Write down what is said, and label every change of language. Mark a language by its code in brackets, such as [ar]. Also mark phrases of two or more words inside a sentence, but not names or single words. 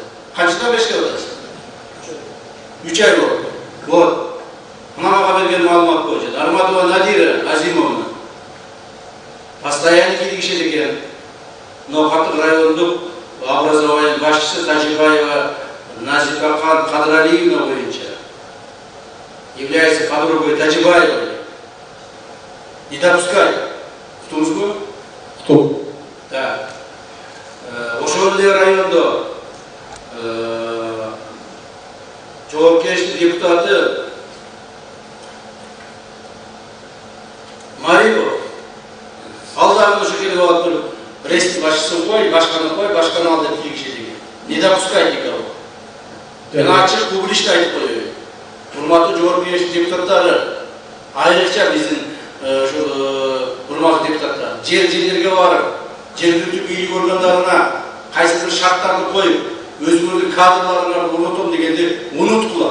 [ky] Канчадан бешке атасыз? 3 ай болду. Вот. Мына мага берген маалымат боюнча Нарматова Надира Азимовна постоянно кийлигишет экен. Новгород райондук образование башчысы Тажибаева Назипа Кадралиевна боюнча [ru] является подругой Тажибаевой. Не допускай. [ky] Уктуңузбу? Уктум. Да. Ошол эле райондо жоопкерчилик депутаты Марипов алдарын ушу келип алып туруп, пресстик башчысын кой, башканы ал деп кийлигишет экен. [ru] Не допускать никого. [ky] Мен ачык публично айтып коеюн. Урматтуу жоопкерчилик депутаттары, айрыкча биздин урматтуу депутаттар, жерлерге барып, жергиликтүү бийлик органдарына кайсы бир шарттарды коюп, өзүңөрдүн кадрларына урнотом дегенди унуткула.